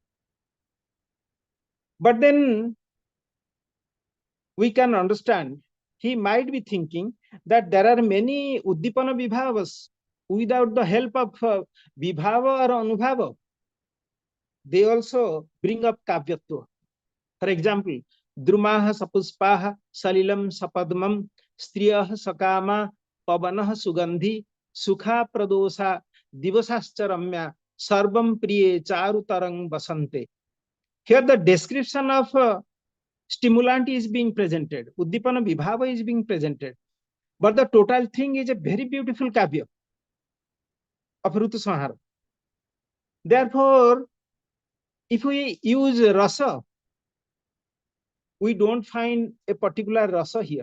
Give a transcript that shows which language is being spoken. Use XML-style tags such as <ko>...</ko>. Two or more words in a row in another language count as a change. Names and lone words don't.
<en>But then we can understand, he might be thinking that there are many</en> <sa>Uddipana Vibhavas</sa> <en>without the help of Vibhava or Anubhava. They also bring up Kavyatva. For example,</en> <sa>Drumaha Sapuspaha Salilam Sapadmam Striyaha Sakama Pavanaha Sugandhi Sukha Pradosa Divasascharamya Sarvam Priye Charutarang Basante.</sa> <en>Here the description of stimulant is being presented.</en> <sa>Uddipana Vibhava</sa> <en>is being presented. But the total thing is a very beautiful kavya of Rutu Sanhara. Therefore, if we use rasa, we don't find a particular rasa here.</en>